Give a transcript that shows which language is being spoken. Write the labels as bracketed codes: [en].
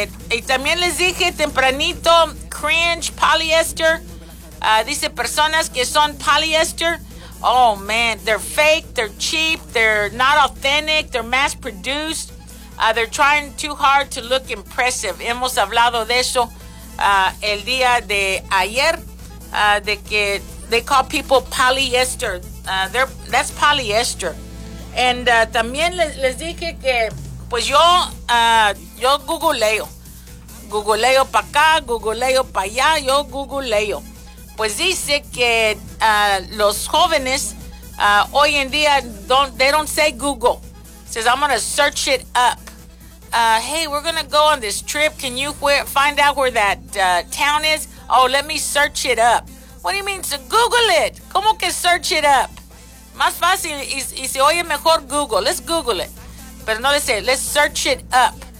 [es] Y también les dije tempranito, cringe, polyester. Dice personas que son polyester. [en] Oh, man, they're fake, they're cheap, they're not authentic, they're mass-produced. They're trying too hard to look impressive. [es] Hemos hablado de eso el día de ayer, de que [en] they call people polyester. That's polyester. And [es] también les dije que, pues yo googleo. Googleo para acá, googleo para allá, yo googleo. Pues dice que los jóvenes hoy en día [en] they don't say Google. Says, I'm going to search it up. Hey, we're going to go on this trip. Can you find out where that town is? Oh, let me search it up. What do you mean? So Google it. [es] ¿Cómo que [en] search it up? [es] Más fácil y se oye mejor Google. [en] Let's Google it. [es] Pero no dice, [en] let's search it up.